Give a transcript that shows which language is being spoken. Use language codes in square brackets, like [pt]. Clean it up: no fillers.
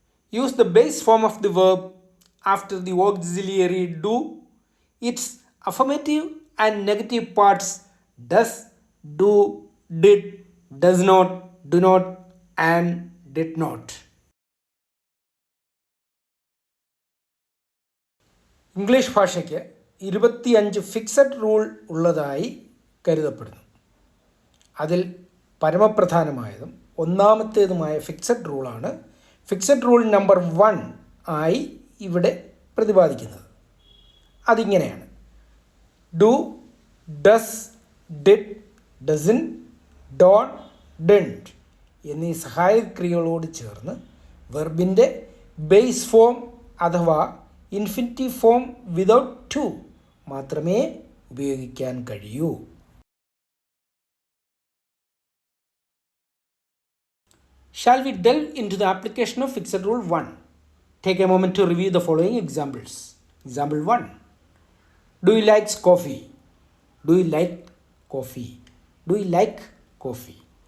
[en] Use the base form of the verb after the auxiliary do. Its affirmative and negative parts does, do, did, does not, do not, and did not. [ml] English ഭാഷയ്ക്ക് 25 fixed rule ഉള്ളതായി കരുതപ്പെടുന്നു. അതിൽ പരമപ്രധാനമായതും ഒന്നാമത്തേതുമായ fixed റൂളാണ് fixed rule number 1 ആയി ഇവിടെ പ്രതിപാദിക്കുന്നത്. അതിങ്ങനെയാണ്: do, does, did, dozen, Don, didn't എന്നീ സഹായക്രിയകളോട് ചേർന്ന് വെർബിൻ്റെ ബേസ് ഫോം അഥവാ ഇൻഫിനിറ്റീവ് ഫോം വിതൗട്ട് ടു മാത്രമേ ഉപയോഗിക്കാൻ കഴിയൂ. [en] Shall we delve into the application of fixed rule 1? Take a moment to review the following examples. Example 1. Do you like coffee? Do you like coffee? Do you like coffee?